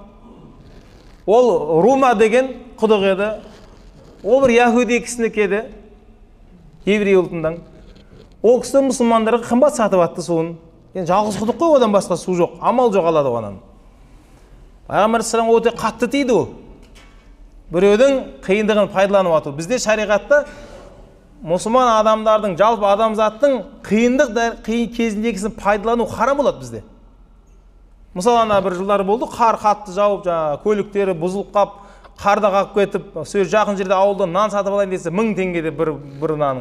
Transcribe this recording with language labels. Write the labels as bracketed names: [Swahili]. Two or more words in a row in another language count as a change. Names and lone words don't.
[Kazakh] Ол Рума деген құдық еді. Ол бір яһуди кісінікі еді, еврей ұлтынан. Ол кісі мұсылмандарға қымбат сатып атты суын. Енді жалғыз құдық қой, одан басқа су жоқ, амал жоқ алады оған. Пайғамбар [Arabic] صلى الله عليه وسلم [Kazakh] өте қатты тиді ол. Біреудің қиындығын пайдаланып ату. Бізде шариғатта мұсылман адамдардың, жалпы адамзаттың қиын кезіндегісін пайдалану харам болады бізде. Мысалы, ана бір жылдар болды, қар қатты жауып, көліктері бұзылып қап, қарда қалып кетіп, сөз жақын жерде ауылдан нан сатып алайын десе 1000 теңгеде бір наның.